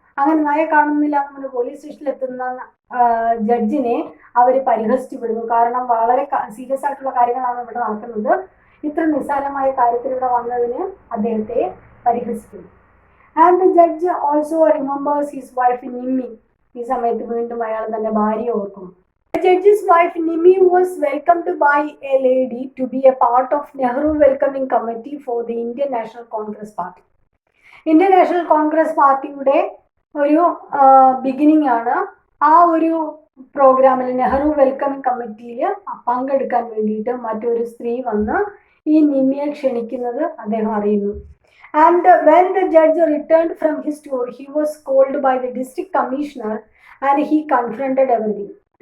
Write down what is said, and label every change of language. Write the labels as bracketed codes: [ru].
[ml] അങ്ങനെ നായെ കാണുന്നില്ല എന്ന് പറഞ്ഞ് പോലീസ് സ്റ്റേഷനിൽ എത്തുന്ന ജഡ്ജിനെ അവർ പരിഹസിച്ചു വിടുന്നു. കാരണം വളരെ സീരിയസ് ആയിട്ടുള്ള കാര്യങ്ങളാണ് ഇവിടെ നടക്കുന്നത്. ഇത്ര നിസ്സാരമായ കാര്യത്തിൽ ഇവിടെ വന്നതിന് അദ്ദേഹത്തെ പരിഹസിക്കുന്നു. [en] And the judge also remembers his wife Nimmi. [ml] ഈ സമയത്ത് വീണ്ടും അയാൾ തൻ്റെ ഭാര്യയെ ഓർക്കുന്നു. [en] The judge's wife Nimi was welcomed by a lady to be a part of Nehru Welcoming Committee for the Indian National Congress Party. [ml] Indian National Congress പാർട്ടിയുടെ ഒരു beginning ആണ്. ആ ഒരു പ്രോഗ്രാമിൽ നെഹ്റു വെൽക്കമിംഗ് കമ്മിറ്റിയിൽ പങ്കെടുക്കാൻ വേണ്ടിയിട്ട് മറ്റൊരു സ്ത്രീ വന്ന് ഈ നിമ്മിയെ ക്ഷണിക്കുന്നത് അദ്ദേഹം അറിയുന്നു. [en] And when the judge returned from his tour he was called by the district commissioner and he confronted everything.